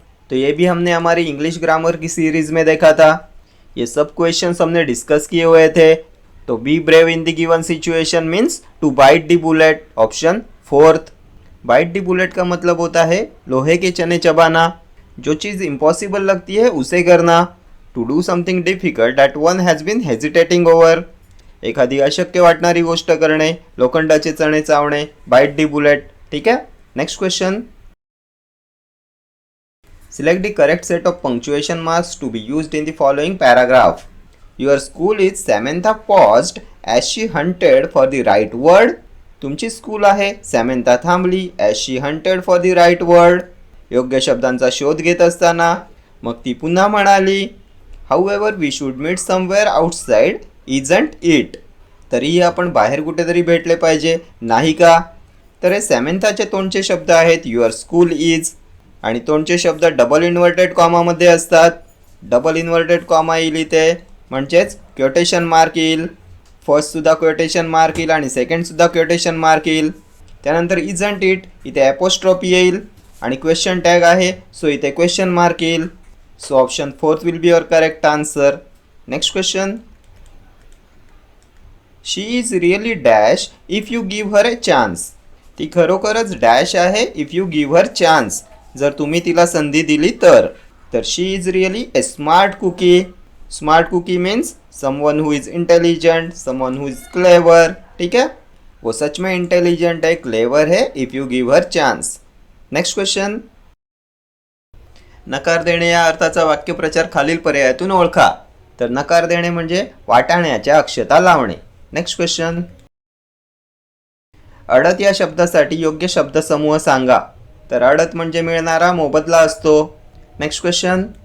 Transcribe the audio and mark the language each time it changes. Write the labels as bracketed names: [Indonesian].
[Hindi] तो ये भी हमने हमारी इंग्लिश ग्रामर की सीरीज में देखा था. ये सब क्वेश्चंस हमने डिस्कस किए हुए थे. [English] तो be brave in the given situation means to bite the bullet. [Hindi] Option 4. Bite the bullet का मतलब होता है लोहे के चने चबाना. जो चीज़ इम्पॉसिबल लगती है उसे करना. [English] To do something difficult that one has been hesitating over. [Marathi] एखादी अशक्य वाटणारी गोष्ट करणे, लोखंडाचे चणे चावणे, बाइट द बुलेट. ठीक आहे. Next question. [English] Select the correct set of punctuation marks to be used in the following paragraph. Your school is Samantha paused as she hunted for the right word. [Marathi] तुमची school आहे. सॅमेंथा थांबली [English] as she hunted for the right word. [Marathi] योग्य शब्दांचा शोध घेत असताना. मग ती पुन्हा म्हणाली, [English] However we should meet somewhere outside, isn't it? [Marathi] तरीही आपण बाहेर कुठेतरी भेटले पाहिजे, नाही का? तर हे सॅमेंथाचे तोंडचे शब्द आहेत [English] your school is, [Marathi] आणि तोंडचे शब्द डबल इन्व्हर्टेड कॉमामध्ये असतात. डबल इन्व्हर्टेड कॉमा येईल इथे, म्हणजेच क्योटेशन मार्क येईल. फर्स्टसुद्धा क्योटेशन मार्क येईल आणि सेकंडसुद्धा क्योटेशन मार्क येईल. त्यानंतर इजंट इट इथे ॲपोस्ट्रॉफी येईल आणि क्वेश्चन टॅग आहे, सो इथे क्वेश्चन मार्क येईल. [English] So option 4 will be your correct answer. Next question. She is really dash if you give her a chance. [Marathi] ती खरोखरच डॅश आहे [English] if you give her chance, [Marathi] जर तुम्ही तिला संधी दिली तर. [English] तर she is really a smart cookie. Smart cookie means someone who is intelligent, someone who is clever. [Hindi] ठीक है, वो सच में इंटेलिजेंट है, क्लेवर है [English] If you give her chance. Next question. [Marathi] नकार देणे या अर्थाचा वाक्यप्रचार खालील पर्यायातून ओळखा. तर नकार देणे म्हणजे वाटाण्याच्या अक्षता लावणे. Next question. अडत या शब्दासाठी योग्य शब्दसमूह सांगा. तर अडत म्हणजे मिळणारा मोबदला असतो. Next question.